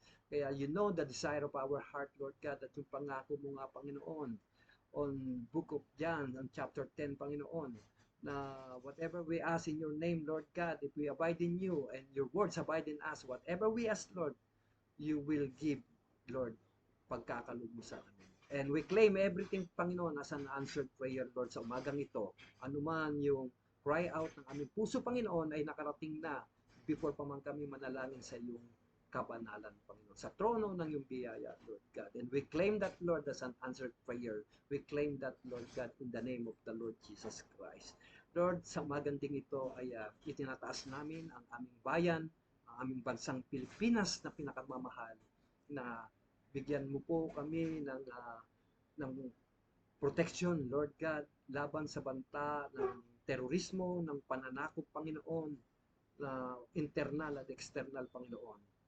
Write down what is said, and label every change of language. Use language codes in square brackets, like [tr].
[en] Kaya you know the desire of our heart, Lord God, [tl] at yung pangako mo nga, [en] Panginoon, on Book of John, on chapter 10, Panginoon, na whatever we ask in your name, Lord God, if we abide in you and your words abide in us, whatever we ask, Lord, you will give, Lord, [tl] pagkakaloob mo sa amin. [en] And we claim everything, Panginoon, as an answered prayer, Lord, [tl] sa umagang ito. Anuman yung cry out ng aming puso, Panginoon, ay nakarating na before pa man kami manalangin sa iyong kabanalan, Panginoon, sa trono ng iyong biyaya, Lord God. [en] And we claim that, Lord, as an answered prayer. We claim that, Lord God, in the name of the Lord Jesus Christ. [tl] Lord, sa magandang ito ay itinataas namin ang aming bayan, ang aming bansang Pilipinas na pinakamamahal, na bigyan mo po kami ng protection, Lord God, laban sa banta ng terorismo, ng pananakop, Panginoon, na internal at external, Panginoon.